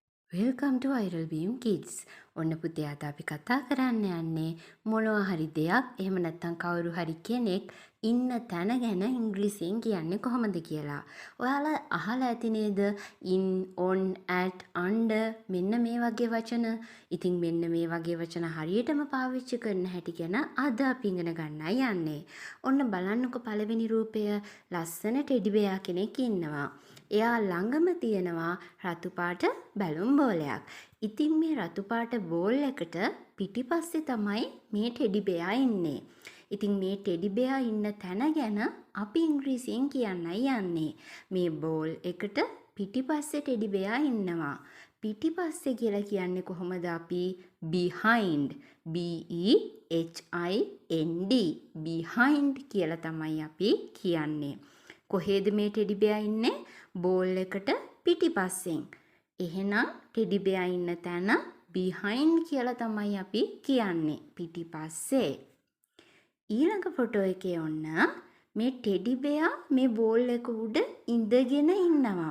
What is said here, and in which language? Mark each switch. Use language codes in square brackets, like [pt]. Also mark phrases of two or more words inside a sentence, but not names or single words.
[en] Welcome to Viral Beam Kids. [si] ඔන්න පුතේ අද අපි කතා කරන්න යන්නේ මොනවා හරි දෙයක් එහෙම නැත්නම් කවුරු හරි කෙනෙක් ඉන්න තැන ගැන ඉංග්‍රීසියෙන් කියන්නේ කොහොමද කියලා. ඔයාලා අහලා ඇති නේද [en] in, on, at, under [si] මෙන්න මේ වගේ වචන. ඉතින් මෙන්න මේ වගේ වචන හරියටම පාවිච්චි කරන හැටි ගැන අද අපි ඉගෙන ගන්නයි යන්නේ. ඔන්න බලන්නකො පළවෙනි රූපය ලස්සන [en] teddy bear [si] කෙනෙක් ඉන්නවා. එයා ළඟම තියෙනවා රතු පාට බැලුම් බෝලයක්. ඉතින් මේ රතු පාට බෝල් එකට පිටිපස්සේ තමයි මේ [en] teddy bear [si] ඉන්නේ. ඉතින් මේ [en] teddy bear [si] ඉන්න තැන ගැන අපි ඉංග්‍රීසියෙන් කියන්නයි යන්නේ. මේ බෝල් එකට පිටිපස්සේ [en] teddy bear [si] ඉන්නවා. පිටිපස්සේ කියලා කියන්නේ කොහොමද අපි? [en] behind. B-E-H-I-N-D. behind [si] කියලා තමයි අපි කියන්නේ. කොහේද මේ [en] teddy bear [si] ඉන්නේ? බෝල් එකට පිටිපස්සෙන්. එහෙනම් [en] teddy bear [si] ඉන්න තැන behind කියලා තමයි අපි කියන්නේ. පිටිපස්සේ. ඊළඟ ෆොටෝ එකේ ඔන්න මේ [en] teddy bear [si] මේ බෝල් එක උඩ ඉඳගෙන ඉන්නවා.